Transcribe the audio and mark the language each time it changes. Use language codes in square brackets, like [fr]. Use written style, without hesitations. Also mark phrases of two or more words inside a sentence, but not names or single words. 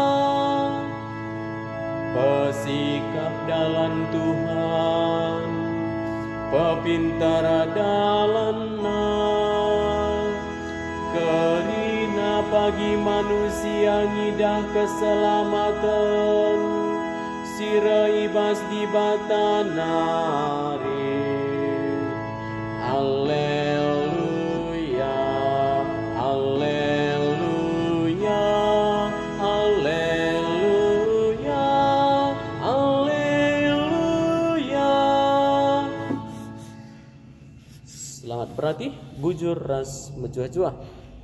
[btx] Pesikap dalam Tuhan, pepintara dalamna, kerina bagi manusia ngidah keselamatan, sira ibas di batanari. Haleluya, haleluya, haleluya, haleluya. [id] Selamat berarti [btx] bujur ras menjua-jua.